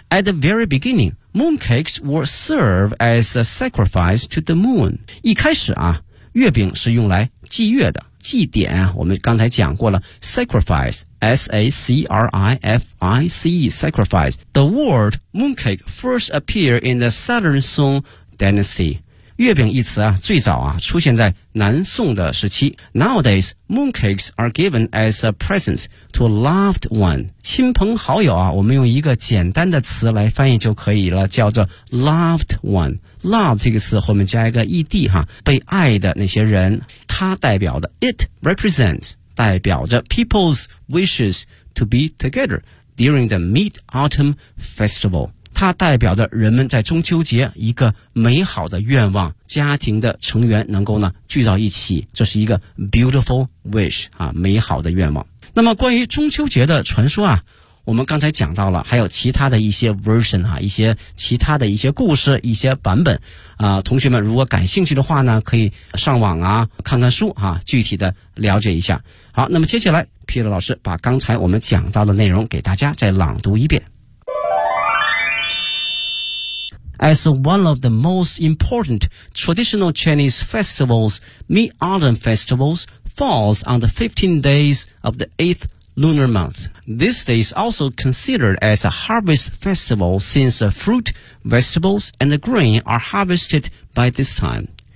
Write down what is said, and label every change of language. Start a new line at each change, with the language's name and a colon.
English: At the very beginning, mooncakes were served as a sacrifice to the moon.
Chinese: 一开始啊，月饼是用来祭月的，祭典我们刚才讲过了， sacrifice S-A-C-R-I-F-I-C-E sacrifice.
English: The word mooncake first appeared in the Southern Song Dynasty.
Chinese: 月饼一词啊，最早啊出现在南宋的时期。
English: Nowadays mooncakes are given as a present to a loved one.
Chinese: 亲朋好友啊，我们用一个简单的词来翻译就可以了，叫做 loved one。 Love 这个词后面加一个 ed 哈，被爱的那些人，它代表的
English: it represents
Chinese: 代表着
English: people's wishes to be together during the Mid-Autumn Festival，
Chinese: 它代表着人们在中秋节一个美好的愿望，家庭的成员能够呢聚到一起，这是一个
English: beautiful wish
Chinese: 啊，美好的愿望。那么关于中秋节的传说啊，我们刚才讲到了，还有其他的一些 version 啊，一些其他的一些故事，一些版本啊。同学们如果感兴趣的话呢，可以上网啊，看看书啊，具体的了解一下。好，那么接下来皮特老师把刚才我们讲到的内容给大家再朗读一遍。
English: As one of the most important traditional Chinese festivals, Mid-Autumn Festivals falls on the 15 days of the 8th. Lunar month. This day is also considered as a harvest festival since the fruit, vegetables, and the grain are harvested by this time.